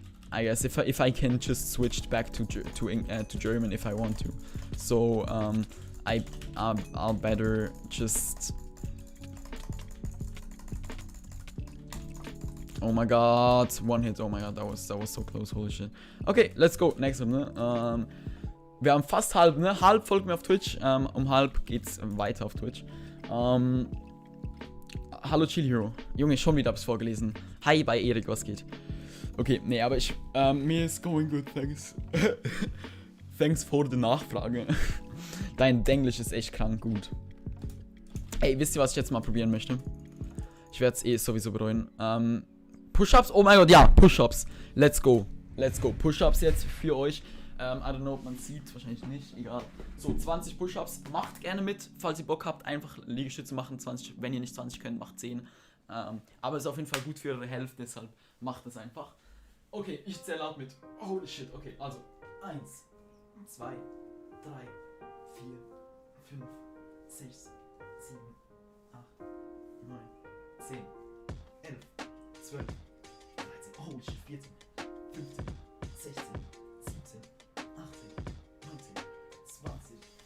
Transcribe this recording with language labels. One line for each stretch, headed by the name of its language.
English: I guess if I can just switch back to German if I want to. So I'll better just. Oh my god, one hit. Oh my god, that was so close. Holy shit. Okay, let's go. Next one, ne?
German: Wir haben fast halb, ne? Halb folgt mir auf Twitch. Halb geht's weiter auf Twitch. Hallo Chill Hero. Junge, schon wieder hab's vorgelesen. Hi bei Erik, was geht?
English: Okay,
German: nee, aber mir ist
English: going good, thanks. Thanks for the Nachfrage.
German: Dein Denglisch ist echt krank gut. Ey, wisst ihr, was ich jetzt mal probieren möchte? Ich werde es sowieso bereuen. Push-Ups? Oh mein Gott, ja, Push-Ups.
English: Let's go. Let's go.
German: Push-Ups jetzt für euch.
English: I don't know,
German: ob man sieht, wahrscheinlich nicht, egal. So, 20 Push-Ups, macht gerne mit, falls ihr Bock habt, einfach Liegestütze machen, 20, wenn ihr nicht 20 könnt, macht 10. Aber ist auf jeden Fall gut für eure Health, deshalb macht es einfach. Okay, ich zähle laut mit. Holy shit, okay, also 1, 2, 3, 4, 5, 6, 7, 8, 9, 10, 11, 12, 13, holy shit, 14, 15, 16, 17, 18, 19, 20.